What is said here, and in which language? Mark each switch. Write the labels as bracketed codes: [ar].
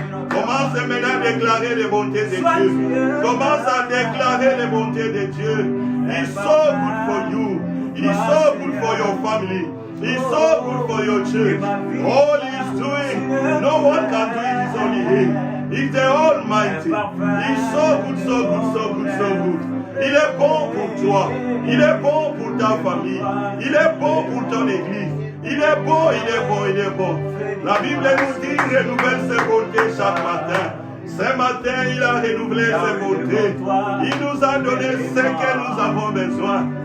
[fr] Commence maintenant à déclarer les bontés de Dieu. Commence à déclarer les bontés de Dieu. [en] He's so good for you. He's so good for your family. He's so good for your church. All he's doing, no one can do it. It's only him. He's the Almighty. He's so good, so good, so good, so good. [fr] Il est bon pour toi. Il est bon pour ta famille. Il est bon pour ton église. Il est bon, il est bon, il est bon. La Bible nous dit qu'il renouvelle ses bontés chaque matin. Ce matin, il a renouvelé ses bontés. Il nous a donné ce que nous avons besoin.